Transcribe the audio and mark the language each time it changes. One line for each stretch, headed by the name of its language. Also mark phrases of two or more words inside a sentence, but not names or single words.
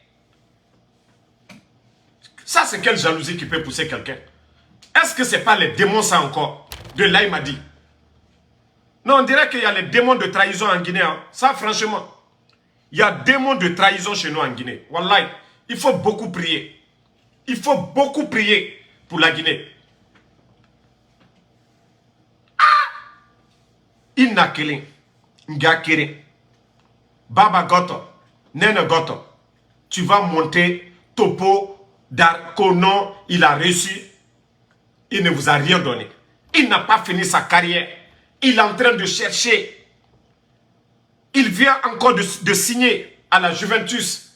French: Ça c'est quelle jalousie qui peut pousser quelqu'un? Est-ce que c'est pas les démons ça encore de Laïmadi? Non, on dirait qu'il y a les démons de trahison en Guinée. Hein. Ça, franchement. Il y a des démons de trahison chez nous en Guinée. Wallahi, il faut beaucoup prier. Il faut beaucoup prier pour la Guinée. Inna Kelin, Nga Kere, Baba Goto, Nene Goto. Tu vas monter Topo, Kono, il a reçu. Il ne vous a rien donné. Il n'a pas fini sa carrière. Il est en train de chercher. Il vient encore de signer à la Juventus.